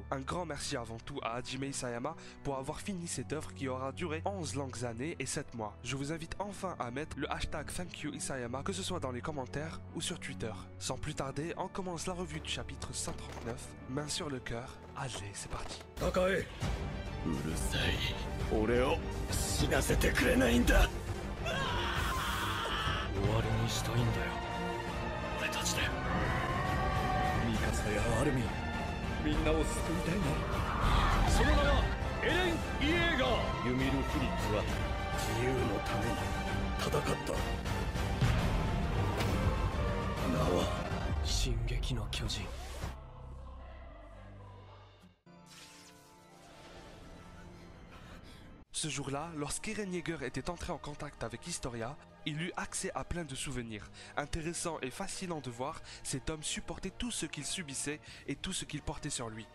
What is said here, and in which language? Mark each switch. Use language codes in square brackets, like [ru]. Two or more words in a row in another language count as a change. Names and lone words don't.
[fr] Un grand merci avant tout à Hajime Isayama pour avoir fini cette œuvre qui aura duré 11 longues années et 7 mois. Je vous invite enfin à mettre le hashtag ThankYouIsayama, que ce soit dans les commentaires ou sur Twitter. Sans plus tarder, on commence la revue du chapitre 139, main sur le cœur. Allez, c'est parti. Takae, [ja] うるさい。俺を死なせてくれないんだ。終わりにしたいんだよ。俺たちで。ミカサやアルミン、みんなを救いたいんだ。その名はエレン・イエーガー。ユミル・フリッツは自由のために戦った。名は進撃の巨人。 [fr] Ce jour-là, lorsqu'Eren Yeager était entré en contact avec Historia, il eut accès à plein de souvenirs. Intéressant et fascinant de voir, cet homme supporter tout ce qu'il subissait et tout ce qu'il portait sur lui.